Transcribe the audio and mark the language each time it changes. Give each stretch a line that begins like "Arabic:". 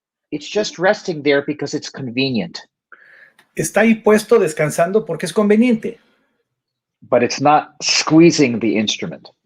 English: It's just resting there because it's convenient.
Spanish: Está ahí puesto descansando porque es conveniente.
English: But it's not squeezing the instrument.